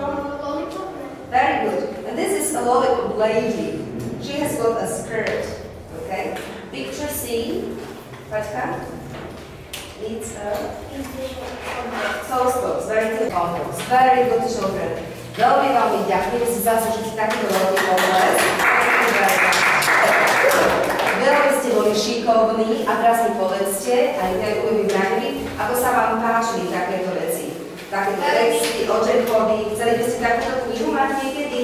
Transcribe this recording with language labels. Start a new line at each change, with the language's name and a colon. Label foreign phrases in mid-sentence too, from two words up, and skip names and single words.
English: Lollipop. Very good. And this is a lollipop lady. She has got a skirt. Okay? Picture C. Patka? It's a toast box. Very good box. Very good children.
Slovak: Veľmi veľmi ďakujem si zaslúžiť takýto veľký potles. Veľmi ste boli šikovní a teraz mi povedzte, aj vy vybranili, ako sa vám páčili takéto veci. takéto texty o Jackovi. Chceli by ste takúto knihu mať niekedy?